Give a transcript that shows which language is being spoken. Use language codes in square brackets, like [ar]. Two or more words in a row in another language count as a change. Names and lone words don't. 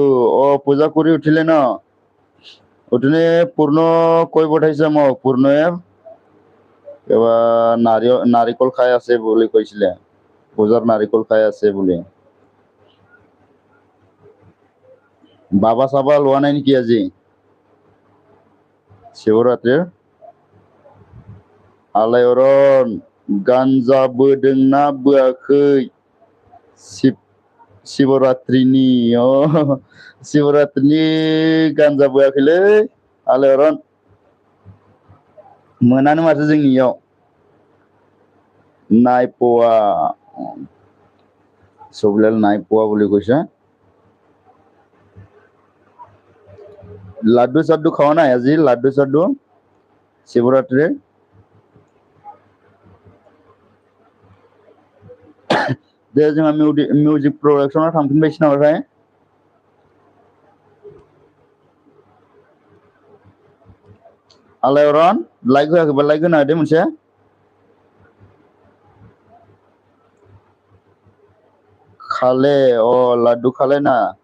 [as] পূজা কৰি উঠিলে ন উঠনি পূৰ্ণ কৈ পঠাইছে মোক পূৰ্ণয়ে কিবা নাৰিকল খাই আছে বুলি কৈছিলে পূজাৰ নাৰিকল খাই আছে বুলি বাবা চাবা লোৱা নাই নেকি আজি [brx] শিৱৰাত্ৰিৰ आलायरन गान्जा बोदोंना बोआखै शिवरात्रिनि शिवरात्रिनि गान्जा बोआखैलै आलायरन मोनानो माथो जोंनियाव नायपवा ছবিলাল नायपवा [as] বুলি কৈছে লাড্ডু চাড্ডু খাওয়া নাই আজি লাড্ডু চাড্ডু শিৱৰাত্ৰিৰ [brx] दे जोंहा मिउजिक प्रडाक्शनाव थांफिनबायसो नामाथाय आलायरन लाइक होआखैबा लाइक होना होदो मोनसे खाले [as] লাড্ডু খালে না